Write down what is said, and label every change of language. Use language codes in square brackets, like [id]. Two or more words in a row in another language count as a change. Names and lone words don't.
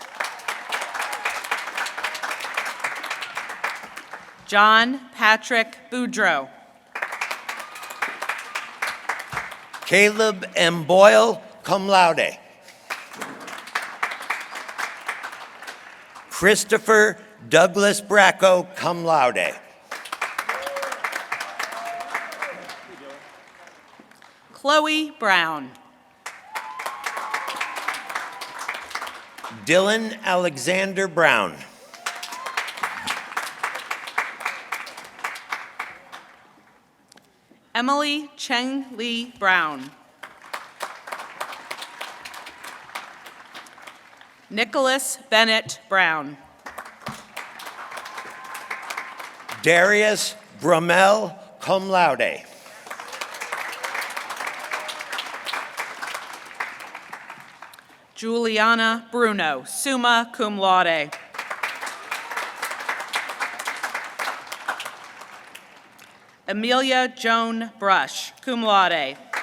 [en] John Patrick Boudreau. Caleb M. Boyle, [la] cum laude. [en] Christopher Douglas Bracco, [la] cum laude. [en] Chloe Brown. Dylan Alexander Brown. Emily Cheng Lee Brown. Nicholas Bennett Brown. Darius Brummel, [la] cum laude. [en] Juliana Bruno, [la] summa cum laude. [en] Amelia Joan Brush, [la] cum laude.